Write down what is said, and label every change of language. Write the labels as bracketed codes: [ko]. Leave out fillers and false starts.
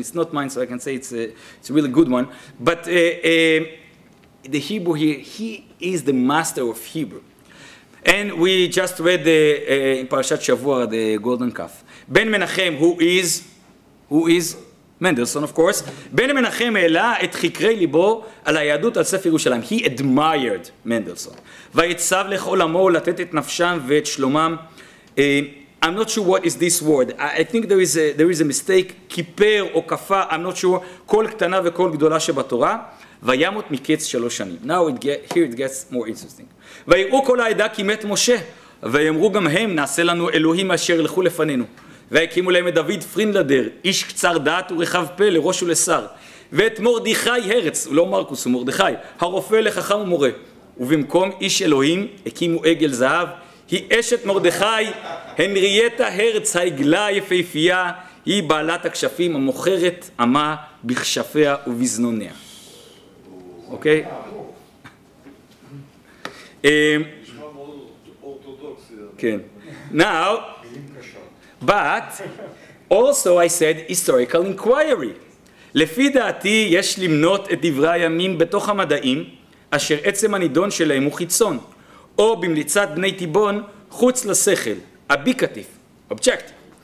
[en] It's not mine, so I can say it's a really good one. But the Hebrew here, he is the master of Hebrew. And we just read in Parashat Shavua, the golden calf. Ben Menachem, who is Mendelssohn, of course. [he] Ben Menachem העלה את חקרי ליבו על היהדות על ספר ירושלים. [en] He admired Mendelssohn. [he] ויצב לכל עמו לתת את נפשם ואת שלומם. [en] I'm not sure what is this word. I think there is a mistake. [he] כיפר או כפה, [en] I'm not sure. [he] כל קטנה וכל גדולה שבתורה. וימות מקץ 3 שנים. [en] Now here it gets more interesting. [he] ויראו כל העדה כי מת משה. ויאמרו גם הם, נעשה לנו אלוהים אשר ילכו לפנינו. והקימו להם את דוד פרינלדר, איש קצר דעת ורחב פה לראש ולשר, ואת מרדכי הרץ, הוא לא מרקוס, הוא מרדכי, הרופא לחכם ומורה, ובמקום איש אלוהים הקימו עגל זהב, היא אשת מרדכי, הנרייטה הרץ העגלה היפהפייה, היא בעלת הכשפים המוכרת עמה בכשפיה ובזנוניה. אוקיי? כן. [en] Now, But also I said historical inquiry. [he] לפי דעתי יש למנות את דברי הימים בתוך המדעים אשר עצם הנידון שלהם הוא חיצון, או במליצת בני תיבון חוץ לשכל, אביקטיב, אובג'קטיב.